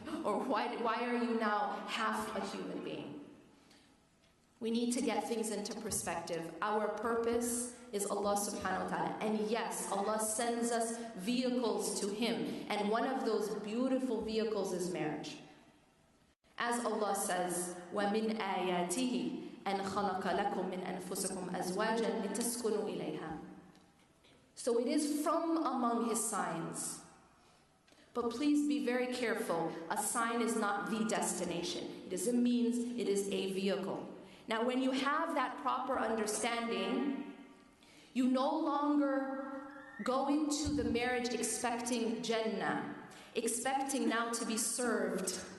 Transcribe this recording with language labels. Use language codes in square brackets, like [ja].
[en] Or why are you now half a human being? We need to get things into perspective. Our purpose is Allah subhanahu wa ta'ala. And yes, Allah sends us vehicles to Him. And one of those beautiful vehicles is marriage. As Allah says, [ar] وَمِنْ آيَاتِهِ أَنْ خَلَقَ لَكُم مِّنْ أَنفُسِكُمْ أَزْوَاجًا لِتَسْكُنُوا إِلَيْهَا. [en] So it is from among His signs. But please be very careful. A sign is not the destination. It is a means, it is a vehicle. Now, when you have that proper understanding, you no longer go into the marriage expecting Jannah, expecting now to be served.